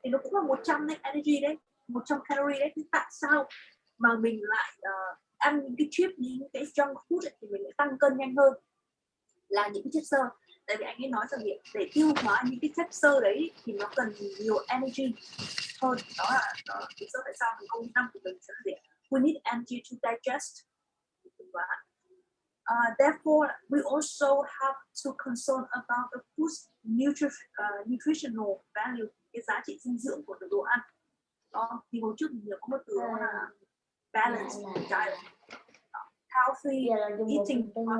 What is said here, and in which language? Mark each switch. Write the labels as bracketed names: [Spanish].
[Vietnamese] Thì nó cũng là 100 đấy, energy đấy, 100 calorie đấy. Thì tại sao mà mình lại ăn những cái chip, những cái junk food ấy, thì mình lại tăng cân nhanh hơn là những cái chất xơ? Tại vì anh ấy nói rằng để tiêu hóa những cái chất xơ đấy thì nó cần nhiều energy hơn. Đó là lý do tại sao câu 5 của mình sẽ là gì? [English] We need energy to digest. Therefore, we also have to concern about the food's nutritional value, [Vietnamese] cái giá trị dinh dưỡng của đồ ăn. Đó, thì hồi trước mình có một từ đó là balance diet, healthy eating.